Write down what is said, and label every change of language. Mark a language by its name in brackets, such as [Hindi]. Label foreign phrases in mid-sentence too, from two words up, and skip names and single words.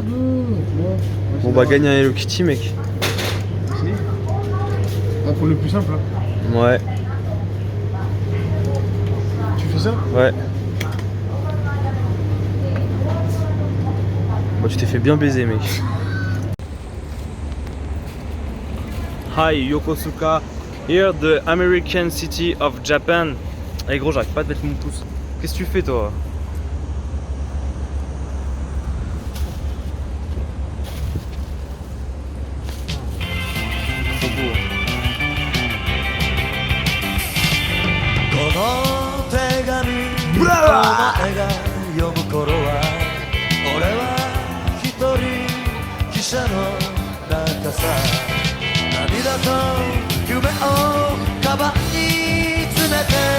[French] On va gagner un Hello Kitty, mec. On prend le plus simple. Hein. Ouais, Tu fais ça? ouais. Bah, tu t'es fait bien baiser, mec. [English] Hi, Yokosuka. Here, the American city of Japan. [French] Allez, gros, j'arrive pas à te mettre mon pouce. Qu'est-ce que tu fais, toi? Trop beau. [Japanese] この手紙お前が読む頃は俺は一人汽車の中さ涙と夢をカバンに詰めて